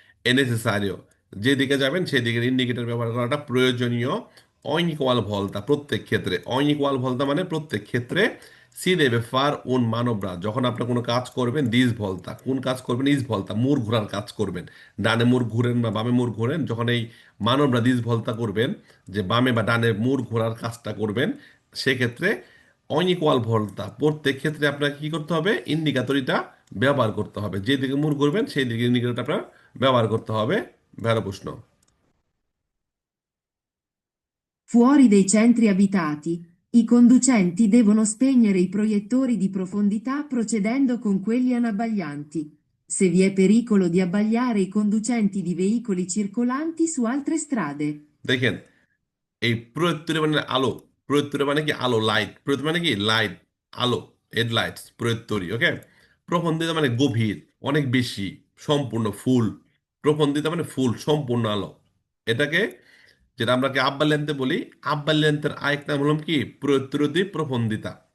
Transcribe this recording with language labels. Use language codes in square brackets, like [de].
[it] è necessario [bn] যেদিকে যাবেন সেদিকে ইন্ডিকেটর ব্যবহার করাটা প্রয়োজনীয় [it] ogni qualvolta [bn] প্রত্যেক ক্ষেত্রে ogni qualvolta মানে প্রত্যেক ক্ষেত্রে [it] si deve far un manovra [bn] যখন আপনি কোনো কাজ করবেন দিস ভলতা কোন কাজ করবেন ইস ভলতা মুড় ঘোরার কাজ করবেন ডানে মুড় ঘুরেন বা বামে মুড় ঘোরেন যখন এই মানবরা দিস ভলতা করবেন যে বামে বা ডানে মুড় ঘোরার কাজটা করবেন সেক্ষেত্রে অনিকোয়াল ভলতা প্রত্যেক ক্ষেত্রে আপনাকে কি করতে হবে ইন্ডিকেটরটা ব্যবহার করতে হবে যেদিকে মুড় করবেন সেই দিকে ইন্ডিকেটরটা আপনার ব্যবহার করতে হবে ভেড়া প্রশ্ন [it] Fuori dei centri abitati, i conducenti devono spegnere i proiettori di profondità procedendo con quelli anabbaglianti. Se vi è pericolo di abbagliare i conducenti di veicoli circolanti su altre strade. [bn] দেখেন এই প্রত্যুরে মানে আলো প্রত্যুরে মানে কি আলো লাইট প্রত্যুরে মানে কি লাইট আলো হেডলাইটস প্রত্যুরি ওকে প্রফন্দিতা মানে গভীর অনেক বেশি সম্পূর্ণ ফুল প্রফন্দিতা মানে ফুল সম্পূর্ণ আলো এটাকে যেটা আমরা কি আব্বা লেন্থে বলি আব্বা লেন্থের আরেক নাম হলাম কি প্রত্যুরতি প্রফন্দিতা